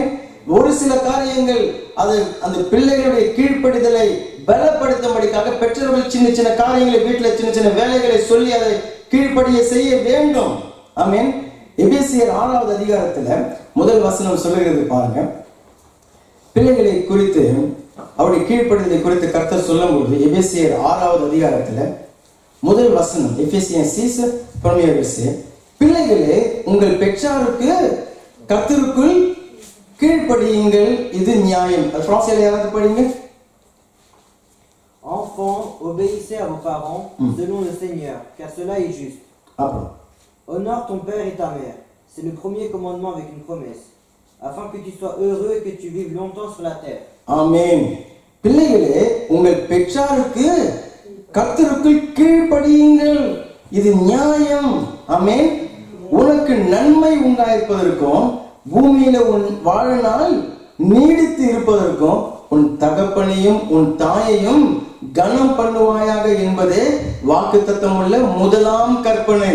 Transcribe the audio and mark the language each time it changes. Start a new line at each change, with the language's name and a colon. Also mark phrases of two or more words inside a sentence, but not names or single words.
Tamil: ஒரு சில காரியங்கள் அது அந்த பிள்ளைகளுடைய கீழ்ப்படிதலை பலப்படுத்தும்படிக்காக பெற்றோர்கள் சின்ன சின்ன காரியங்களை வீட்டுல சின்ன சின்ன வேலைகளை சொல்லி அதை கீழ்ப்படிய செய்ய வேண்டும். ஆமென். எபேசியர் 6வது அதிகாரத்துல முதல் வசனம் சொல்லுகிறது பாருங்க. பிள்ளைகளை குறித்து அவருடைய கீழ்ப்படிதலை குறித்து கர்த்தர் சொல்லும்போது எபேசியர் 6வது அதிகாரத்துல முதல் வசனம், எபேசியன் 6
French: premier verset,
Tamil: பிள்ளைகளே உங்கள் பெற்றாருக்கு கர்த்தருக்குள் கீழ்ப்படியுங்கள், இது நியாயம். பிரான்சில் யாராவது படிங்க.
French: Enfants, obéissez à vos parents selon le Seigneur, car cela est juste. Honore ton père et ta mère. C'est le premier commandement avec une promesse, afin que tu sois heureux et que tu vives longtemps sur la terre. Amen.
Tamil: பிள்ளைகளே உங்கள் பெற்றாருக்கு கர்த்தருக்குள் கீழ்ப்படியுங்கள், இது நியாயம். ஆமென். உனக்கு நன்மை உண்டாயிருப்பதற்கும் பூமியில உன் வாழ்நாள் நீடித்து இருப்பதற்கும் உன் தகப்பனையும் உன் தாயையும் கனம் பண்ணுவாயாக என்பதே வாக்குத்தத்தம் உள்ள முதலாம் கற்பனை.